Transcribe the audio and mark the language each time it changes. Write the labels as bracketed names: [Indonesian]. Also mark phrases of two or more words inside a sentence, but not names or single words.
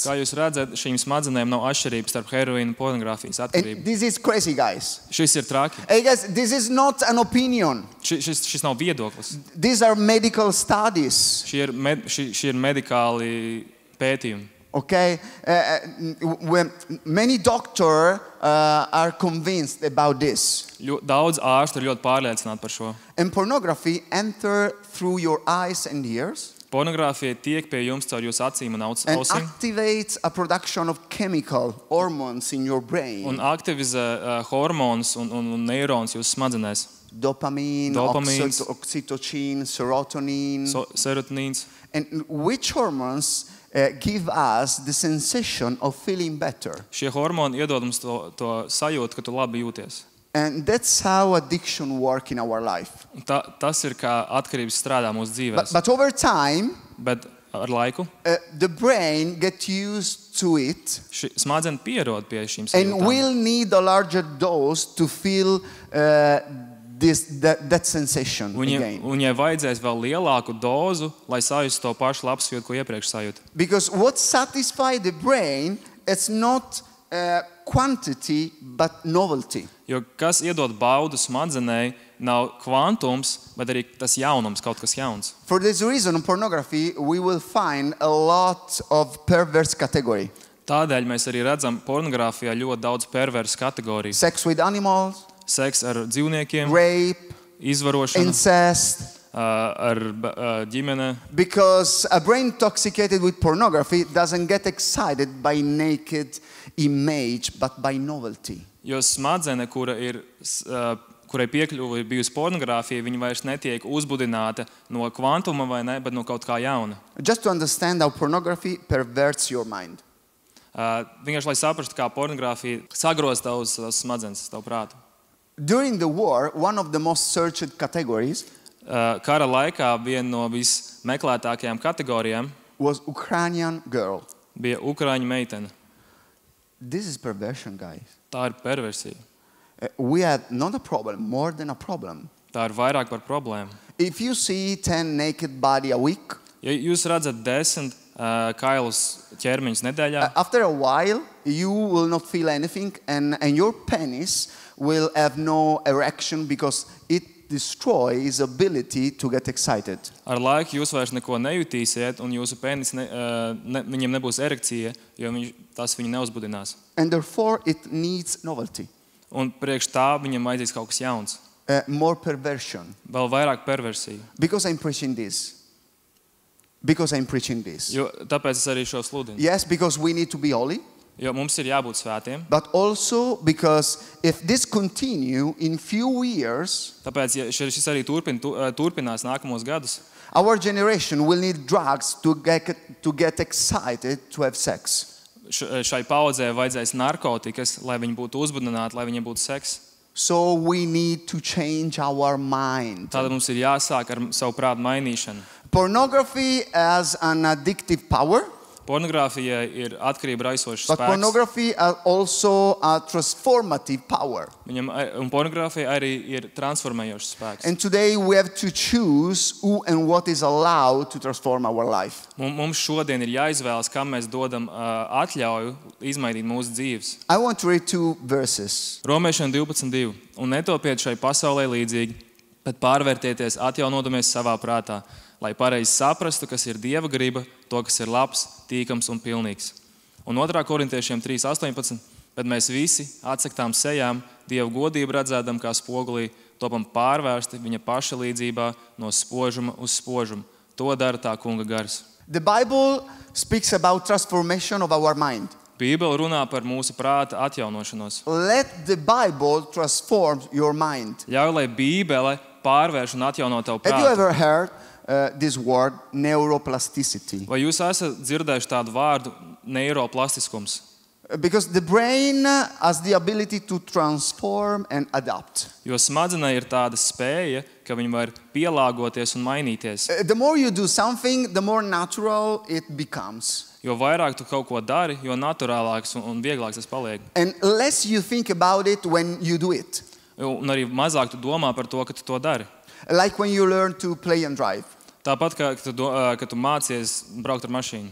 [Latvian] Kā jūs redzat, šīm smadzenēm nav atšķirības starp heroīnu un pornogrāfijas [English] And [Latvian] atkarību. [English] this is crazy, guys. [Latvian] Šis ir traki. [English] Hey, guys, this is not an opinion. [Latvian] Šis nav viedoklis. [English] These are medical studies. [Latvian] Šie ir medikāli pētījumi. [English] Okay, when many doctors are convinced about this. [Latvian] Daudz ārstu ir ļoti pārliecināti par šo. [English] And pornography enter through your eyes and ears. [Latvian] Pornogrāfija tiek pie jums caur jūsu acīm un [English] and [Latvian] ausīm [English] activates a production of chemical hormones in your brain. [Latvian] un aktivizē hormonus un neironus jūsu smadzenēs. [English] Dopamine, [Latvian] Dopamines. [English] oxytocin, serotonin. [Latvian] Serotonīns. [English] And which hormones give us the sensation of feeling better. [Latvian] Šie hormoni iedod mums to sajūtu, ka tu labi jūties. [English] And that's how addiction works in our life. [Latvian] Tas ir kā atkarības strādā mūsu dzīvēs. [English] But over time, [Latvian] Bet ar laiku [English] the brain gets used to it [Latvian] smadzenes pierod pie šīm [English] and [Latvian] sajūtām. [English] will need a larger dose to feel that sensation again. [Latvian] Viņai vajadzēs vēl lielāku dozu, lai sajustu to pašu labsajūtu, ko iepriekš sajūta. [English] Because what satisfies the brain, it's not quantity, but novelty. [Latvian] Jo kas iedod baudu smadzenei, nav kvantums, bet arī tas jaunums, kaut kas jauns. [English] For this reason, in pornography, we will find a lot of perverse category. [Latvian] Tādēļ mēs arī redzam pornogrāfijā ļoti daudz perversu kategoriju. [English] Sex with animals, [Latvian] Seks ar dzīvniekiem, [English] rape, [Latvian] izvarošana [English] incest. [Latvian] ar ģimene. [English] Because a brain intoxicated with pornography doesn't get excited by naked image, but by novelty. [Latvian] Jo smaddzene, kurai piekļuva ir bijusi pornogrāfija, viņa vairs netiek uzbudināta no kvantuma vai ne, bet no kaut kā jauna. [English] Just to understand how pornography perverts your mind. [Latvian] Vienkārši, lai saprastu, kā pornogrāfija sagroz tavus smadzenes, tavu prātu. [English] During the war, one of the most searched categories [Latvian] Kara laikā viena no vismeklētākajām kategorijām [English] was Ukrainian girl. [Latvian] bija ukraiņu meitene. [English] This is perversion, guys. [Latvian] Tā ir perversija. [English] We had not a problem, more than a problem. [Latvian] Tā ir vairāk par problēmu. [English] If you see 10 naked body a week, [Latvian] Ja jūs redzat 10 kailus ķermeņus nedēļā, [English] after a while, you will not feel anything, and your penis will have no erection because it destroys ability to get excited. [Latvian] ar laiku jūs vairs neko nejutīsiet, un jūsu penis viņam nebūs erekcija, jo tas viņu neuzbudinās. [English] And therefore, it needs novelty. [Latvian] Un priekš tā viņam vajadzīs kaut kas jauns. [English] More perversion. [Latvian] Vēl vairāk perversiju. [English] Because I'm preaching this. Because I'm preaching this. [Latvian] Jo, tāpēc es arī šo sludinu. [English] Yes, because we need to be holy. [Latvian] Jo mums ir jābūt svētiem. [English] But also because if this continue in few years, [Latvian] Tāpēc, ja šis arī turpinās nākamos gadus, [English] our generation will need drugs to get excited to have sex. [Latvian] Šai paudzē vajadzēs narkotikas, lai viņi būtu uzbudināti, lai viņiem būtu seks. [English] So we need to change our mind. [Latvian] Tātad mums ir jāsāk ar savu prātu mainīšanu. [English] Pornography has an addictive power. [Latvian] Pornogrāfija ir atkarība raisošs [English] But [Latvian] spēks. [English] pornography has also a transformative power. [Latvian] Un pornogrāfija arī ir transformējošs spēks. [English] And today we have to choose who and what is allowed to transform our life. [Latvian] Mums šodien ir jāizvēlas, kam mēs dodam atļauju izmainīt mūsu dzīves. [English] I want to read 2 verses. [Latvian] Romiešiem 12:2. Un netopiet šai pasaulē līdzīgi, bet pārvērtieties atjaunodamies savā prātā, lai pareizi saprastu, kas ir Dieva griba, to, kas ir labs, tīkams un pilnīgs. Un 2. korintiešiem 3:18. Bet mēs visi atsaktām sejām, Dieva godību redzēdam kā spogulī, topam pārvērsti viņa paša līdzībā no spožuma uz spožumu. To dara tā kunga gars. [English] The Bible speaks about transformation of our mind. [Latvian] Bībele runā par mūsu prāta atjaunošanos. [English] Let the Bible transform your mind. [Latvian] Ļauj, lai Bībele pārvērš un atjauno tavu [English] Have you [Latvian] prātu. [English] ever heard this word, neuroplasticity? [Latvian] Vai jūs esat dzirdējuši tādu vārdu neiroplastiskums? [English] Because the brain has the ability to transform and adapt. [Latvian] Jo smadzenei ir tāda spēja, ka viņi var pielāgoties un mainīties. [English] The more you do something, the more natural it becomes. [Latvian] Jo vairāk tu kaut ko dari, jo naturālāks un vieglāks tas paliek. [English] And less you think about it when you do it. [Latvian] Un arī mazāk tu domā par to, ka tu to dari. [English] Like when you learn to play and drive. [Latvian] Tāpat, ka tu mācies braukt ar mašīnu.